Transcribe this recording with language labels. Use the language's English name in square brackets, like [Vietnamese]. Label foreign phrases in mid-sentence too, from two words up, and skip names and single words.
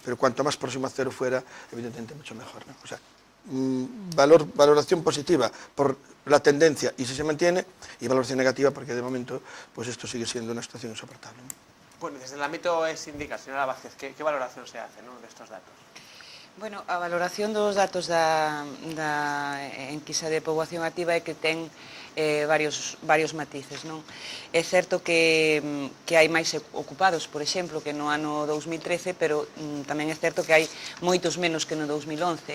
[Spanish] Pero cuanto más próximo a cero fuera, evidentemente mucho mejor, ¿no? O sea, valoración positiva por la tendencia y si se mantiene, y valoración negativa porque de momento pues esto sigue siendo una situación insoportable, ¿no? Bueno, desde el ámbito sindical, señora Vázquez, ¿qué valoración se hace, ¿no?, de estos datos? Bueno, [Galician] a valoración dos datos da enquisa de poboación activa é que ten varios matices, non? É certo que hai máis ocupados, por exemplo, que no ano 2013, pero tamén é certo que hai moitos menos que no 2011.